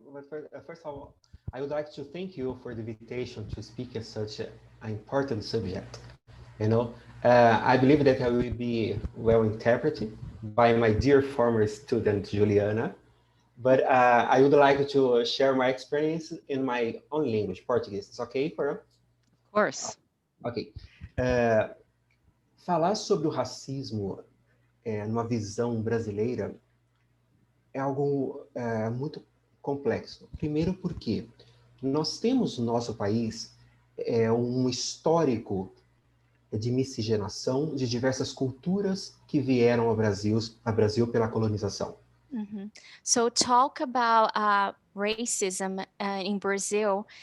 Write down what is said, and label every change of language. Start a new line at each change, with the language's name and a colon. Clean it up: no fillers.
English: But first of all, I would like to thank you for the invitation to speak at such an important subject. You know, I believe that I will be well interpreted by my dear former student Juliana. But I would like to share my experience in my own language, Portuguese. It's okay for you? Of course. Ok.
Portuguese: Falar sobre o racismo numa visão brasileira é algo muito complexo. Primeiro porque nós temos no nosso país um histórico de miscigenação de diversas culturas que vieram ao Brasil pela colonização.
English: So talk about racism in Brazil.